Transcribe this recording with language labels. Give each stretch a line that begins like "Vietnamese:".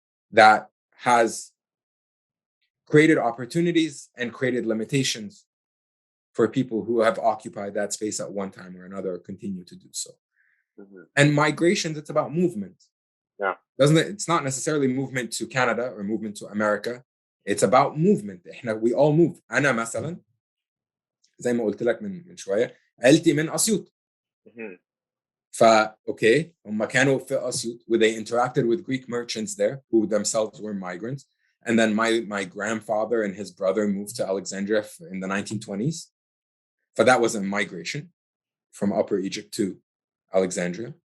English: that has created opportunities and created limitations for people who have occupied that space at one time or another or continue to do so. And migrations, it's about movement. Yeah. It's not necessarily movement to Canada or movement to America. It's about movement. We all move.
Arabic: أنا مثلا زي ما قلت لك من شوية عيلتي من أسيوط. اوكي هم كانوا في أسيوط
English: where they interacted with Greek merchants there who themselves were migrants, and then my grandfather and his brother moved to Alexandria in the 1920s. That was a migration from Upper Egypt to Alexandria.